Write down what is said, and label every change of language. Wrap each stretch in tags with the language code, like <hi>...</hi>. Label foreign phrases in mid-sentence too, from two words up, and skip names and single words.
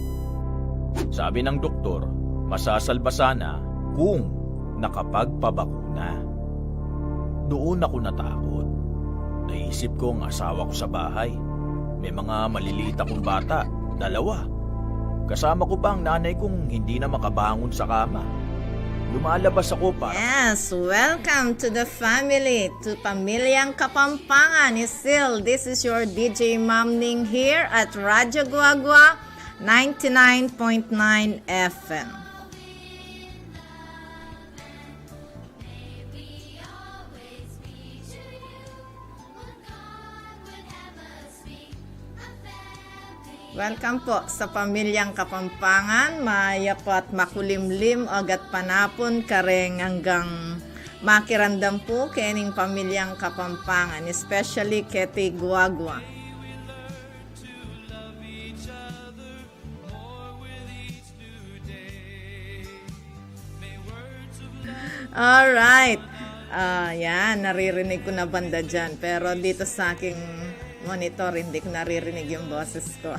<tl>Sabi ng doktor, masasalba sana kung nakapagpabakuna. Doon ako natakot. Naisip ko ang asawa ko sa bahay. May mga maliliit akong bata, 2. Kasama ko pa ang nanay kong hindi na makabangon sa kama. Lumalabas ako para...</tl> <en>Yes, welcome to the family, to Pamilyang Kapampangan. Still, this is your DJ Ma'am Ning here at Radyo Guagua 99.9 FM.</en> <pam>Welcome po sa Pamilyang Kapampangan, mayapat makulimlim agat panapon kareng hanggang makirandam po kening Pamilyang Kapampangan, especially keti Guagua.</pam> <tl>Alright, yan, naririnig ko na banda dyan, pero dito sa aking monitor, hindi ko naririnig yung boses ko.</tl>